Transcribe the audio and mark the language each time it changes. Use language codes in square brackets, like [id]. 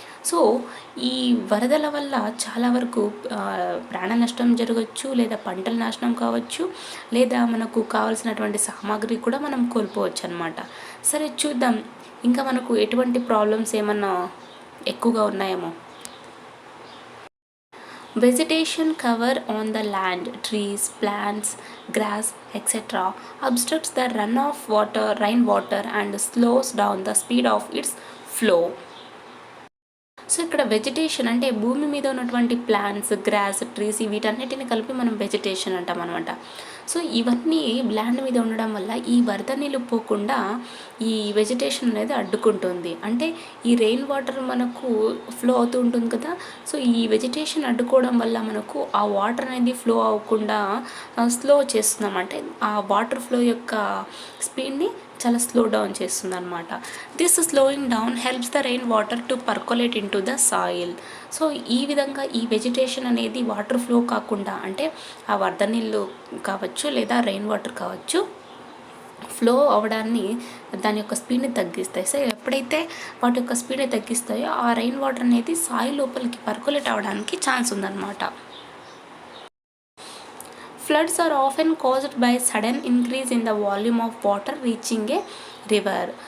[te] So ఈ వరదల వల్ల చాలా వరకు ప్రాణ నష్టం జరగచ్చు, లేదా పంటల నాశనం కావచ్చు, లేదా మనకు కావాల్సినటువంటి సామాగ్రి కూడా మనం కోల్పోవచ్చు అనమాట. సరే చూద్దాం, ఇంకా మనకు ఎటువంటి ప్రాబ్లమ్స్ ఏమన్నా ఎక్కువగా ఉన్నాయేమో. [en] Vegetation cover on the land, trees, plants, grass, etc. obstructs the rainwater and slows down the speed of its flow. [te] So ఇక్కడ వెజిటేషన్ అంటే భూమి మీద ఉన్నటువంటి ప్లాంట్స్, గ్రాస్, ట్రీస్, వీటన్నిటిని కలిపి మనం వెజిటేషన్ అంటాం అనమాట. సో ఇవన్నీ ల్యాండ్ మీద ఉండడం వల్ల ఈ వరద నీళ్ళు పోకుండా ఈ వెజిటేషన్ అనేది అడ్డుకుంటుంది. అంటే ఈ రెయిన్ వాటర్ మనకు ఫ్లో అవుతూ ఉంటుంది కదా. సో ఈ వెజిటేషన్ అడ్డుకోవడం వల్ల మనకు ఆ వాటర్ అనేది ఫ్లో అవ్వకుండా స్లో చేస్తున్నాం. అంటే ఆ వాటర్ ఫ్లో యొక్క స్పీడ్ని చాలా స్లో డౌన్ చేస్తుంది అనమాట. [en] This slowing down helps the rain water to percolate into the soil. [te] So ఈ విధంగా ఈ వెజిటేషన్ అనేది వాటర్ ఫ్లో కాకుండా, అంటే ఆ వరద నీళ్ళు కావచ్చు లేదా రెయిన్ వాటర్ కావచ్చు, ఫ్లో అవడాన్ని, దాని యొక్క స్పీడ్ని తగ్గిస్తాయి. సో ఎప్పుడైతే వాటి యొక్క స్పీడ్ని తగ్గిస్తాయో ఆ రెయిన్ వాటర్ అనేది సాయిల్ లోపలికి పర్కోలేట్ అవ్వడానికి ఛాన్స్ ఉందన్నమాట. [en] Floods are often caused by sudden increase in the volume of water reaching a river.